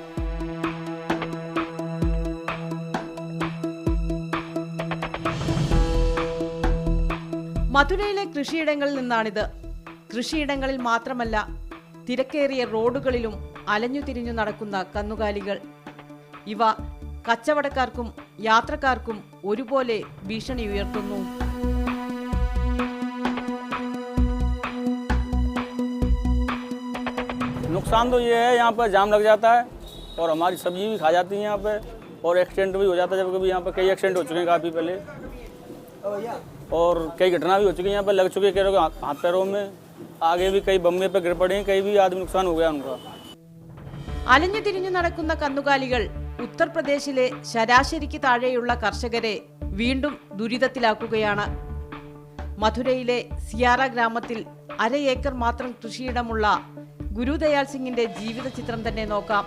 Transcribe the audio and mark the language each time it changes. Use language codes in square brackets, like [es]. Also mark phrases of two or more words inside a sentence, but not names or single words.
[ml] മഥുരയിലെ കൃഷിയിടങ്ങളിൽ നിന്നാണിത്. കൃഷിയിടങ്ങളിൽ മാത്രമല്ല, തിരക്കേറിയ റോഡുകളിലും അലഞ്ഞുതിരിഞ്ഞു നടക്കുന്ന കന്നുകാലികൾ. ഇവ കച്ചവടക്കാർക്കും യാത്രക്കാർക്കും ഒരുപോലെ ഭീഷണി ഉയർത്തുന്നു. [hi] नुकसान तो ये है, यहाँ पर जाम लग जाता है और हमारी सब्जी भी खा जाती है यहाँ पे, और एक्सीडेंट भी हो जाता है। जब कभी यहाँ पर कई एक्सीडेंट हो चुके हैं काफ़ी पहले, और कई घटना भी हो चुकी है यहाँ पर, लग चुके हैं हाथ पैरों में। आगे भी कई बम्बे पे गिर पड़े हैं, कई भी आदमी नुकसान हो गया उनका। [ml] അലഞ്ഞുതിരിഞ്ഞു നടക്കുന്ന കന്നുകാലികൾ ഉത്തർപ്രദേശിലെ ശരാശരിക്ക് താഴെയുള്ള കർഷകരെ വീണ്ടും ദുരിതത്തിലാക്കുകയാണ്. മഥുരയിലെ സിയാറ ഗ്രാമത്തിൽ 1/2 ഏക്കർ മാത്രം കൃഷിയിടമുള്ള ഗുരുദയാൽ സിംഗിന്റെ ജീവിത ചിത്രം തന്നെ നോക്കാം.